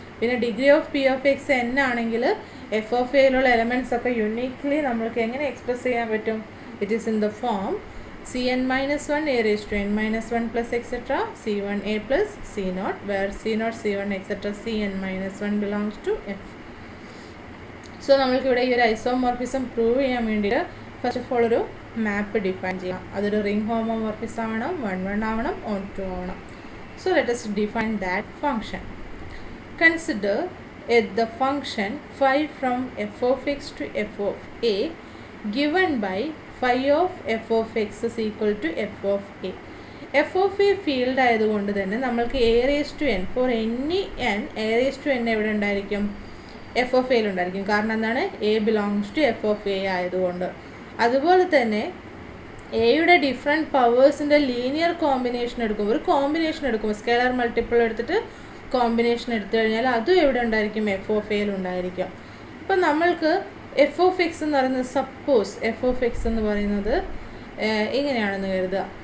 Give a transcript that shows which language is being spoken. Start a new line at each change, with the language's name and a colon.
Malayalam: പിന്നെ degree of P of X N ആണെങ്കിൽ F of എയിലുള്ള elements ഒക്കെ യുണീക്ലി നമ്മൾക്ക് എങ്ങനെ എക്സ്പ്രസ് ചെയ്യാൻ പറ്റും?
English: It is in the form Cn-1 a raised to n-1 plus etc. C1a plus C0 where C0, C1 etc. Cn-1 belongs to F.
Malayalam: So നമ്മൾക്ക് ഇവിടെ ഈ ഒരു ഐസോമോർഫിസം പ്രൂവ് ചെയ്യാൻ വേണ്ടിയിട്ട് ഫസ്റ്റ് ഓഫ് ഓൾ ഒരു മാപ്പ് ഡിഫൈൻ ചെയ്യാം. അതൊരു റിംഗ് ഹോമോമോർഫിസം ആവണം, 1 ആവണം, 2 ആവണം.
English: So let us define that function. Consider the function phi from f of x to f of a given by phi of f of x is equal to f of a.
Malayalam: f of a field ആയതുകൊണ്ട് തന്നെ നമ്മൾക്ക്
English: a raised to n
Malayalam: for any n a raised to n എവിടെ ഉണ്ടായിരിക്കും? F of എയിൽ ഉണ്ടായിരിക്കും. കാരണം എന്താണ്?
English: a belongs to f of a ആയതുകൊണ്ട്.
Malayalam: അതുപോലെ തന്നെ എയുടെ ഡിഫറെൻറ്റ് പവേഴ്സിൻ്റെ ലീനിയർ കോമ്പിനേഷൻ എടുക്കുമ്പോൾ, ഒരു കോമ്പിനേഷൻ എടുക്കുമ്പോൾ സ്കെയിലർ മൾട്ടിപ്പിൾ എടുത്തിട്ട് കോമ്പിനേഷൻ എടുത്തു കഴിഞ്ഞാൽ അതും എവിടെ ഉണ്ടായിരിക്കും? എഫ് ഓഫ് എയിൽ ഉണ്ടായിരിക്കും. അപ്പം നമ്മൾക്ക് എഫ് ഓഫ് എക്സ് എന്ന് പറയുന്നത്, സപ്പോസ് എഫ് ഓഫ് എക്സ് എന്ന് പറയുന്നത് ഇങ്ങനെയാണെന്ന് കരുതുക.